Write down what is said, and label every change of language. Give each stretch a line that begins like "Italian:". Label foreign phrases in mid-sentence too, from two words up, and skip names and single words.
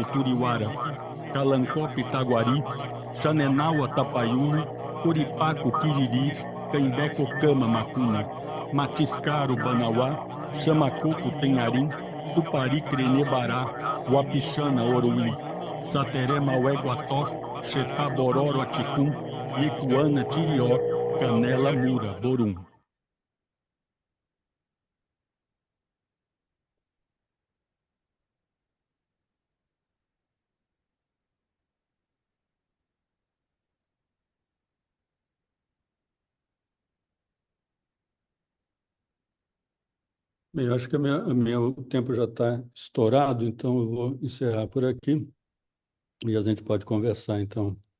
Portuguese: Turiuara, Calancope Taguari, Xanenau Tapaiuna, Coripaco Quiriri, Caimbé Cocama Macuna, Matiscaro Banauá, Chamacoco Tenharim, Tupari Crenebará, Uapixana Oroí, Sateré Maué Guató, Xetá Bororo Aticum, Iecuana Tirió, Canela Mura Borum. Bem, eu acho que o tempo já está estourado, então eu vou encerrar por aqui e a gente pode conversar, então.